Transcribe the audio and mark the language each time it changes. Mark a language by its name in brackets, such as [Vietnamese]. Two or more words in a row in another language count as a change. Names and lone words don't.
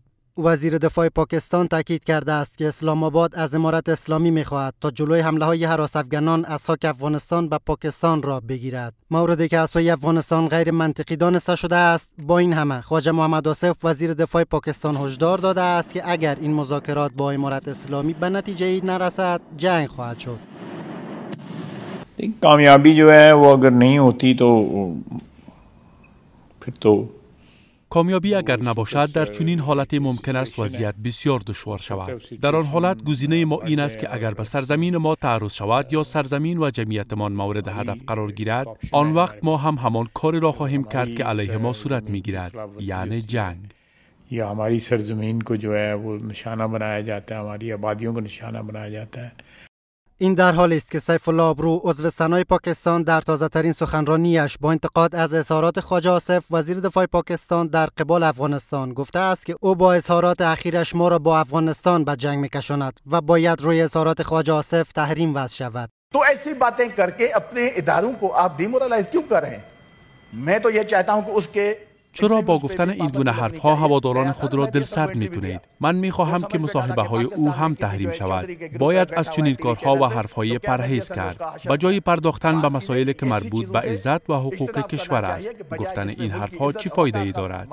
[Persian] وزیر دفاع پاکستان تاکید کرده است که اسلام آباد از امارت اسلامی می‌خواهد تا جلوی حمله‌های هراس افغانان از خاک افغانستان به پاکستان را بگیرد. موردی که اسای افغانستان غیر منطقی دانسته شده است. با این همه خواجه محمد آصف وزیر دفاع پاکستان هشدار داده است که اگر این مذاکرات با امارت اسلامی به نتیجه‌ای نرسد جنگ خواهد شد. [Urdu] کامیابی جو ہے وہ اگر نہیں ہوتی تو پھر تو [Persian] کامیابی اگر نباشد در چنین حالتی ممکن است وضعیت بسیار دشوار شود. در آن حالت گزینه ما این است که اگر به سرزمین ما تعرض شود یا سرزمین و جمعیتمان مورد هدف قرار گیرد، آن وقت ما هم همان کاری را خواهیم کرد که علیه ما صورت میگیرد، یعنی جنگ. [Urdu] یا ہماری سرزمین کو جو ہے وہ نشانہ بنایا جاتا ہے، ہماری آبادیوں کو نشانہ بنایا جاتا ہے. [Persian] این در حالی است که سیف الله ابرو عضو سنای پاکستان در تازه‌ترین سخنرانیش با انتقاد از اظهارات خواجه آصف وزیر دفاع پاکستان در قبال افغانستان گفته است که او با اظهارات اخیرش ما را با افغانستان به جنگ می‌کشاند و باید روی اظهارات خواجه آصف تحریم وضع شود. [Urdu] تو ایسی باتیں کر کے اپنے اداروں کو آپ ڈیمورلائز کیوں کر رہے ہیں? میں تو یہ چاہتا ہوں کہ اس کے [Persian] چرا با گفتن این گونه حرفها هواداران خود را دلسرد می‌کنید؟ من می‌خواهم که مصاحبه‌های او هم تحریم شود. باید از چنین کارها و حرفهای پرهیز کرد. به جای پرداختن به مسائلی که مربوط به عزت و حقوق کشور است، گفتن این حرفها چه فایده‌ای دارد؟